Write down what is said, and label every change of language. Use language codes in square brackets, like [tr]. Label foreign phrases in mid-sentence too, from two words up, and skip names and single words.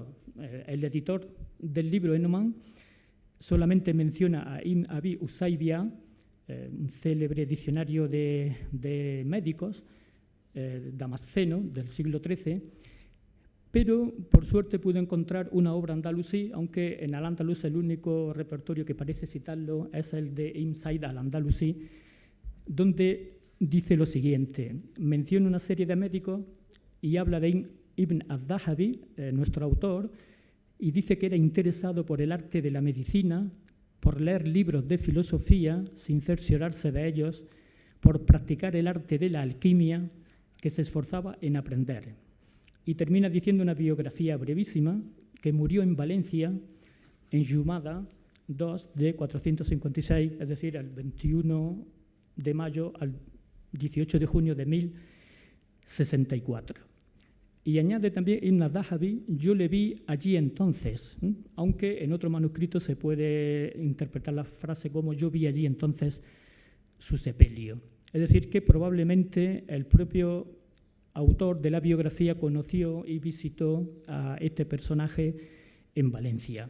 [es] El editor del libro Enoman solamente menciona a Ibn Abi Usaybia, un célebre diccionario de médicos damasceno del siglo XIII, pero por suerte pude encontrar una obra andalusí, aunque en Al-Ándalus el único repertorio que parece citarlo es el de Ibn Said al-Andalusí, donde dice lo siguiente: menciona una serie de médicos y habla de Ibn al-Dhahabi, nuestro autor, y dice que era interesado por el arte de la medicina, por leer libros de filosofía sin cerciorarse de ellos, por practicar el arte de la alquimia, que se esforzaba en aprender. Y termina diciendo una biografía brevísima, que murió en Valencia en Jumada 2 de 456, es decir, el 21 de mayo al 18 de junio de 1064. Y añade también Ibn al-Dhahabi: yo le vi allí entonces, aunque en otro manuscrito se puede interpretar la frase como yo vi allí entonces su sepelio. Es decir, que probablemente el propio autor de la biografía conoció y visitó a este personaje en Valencia.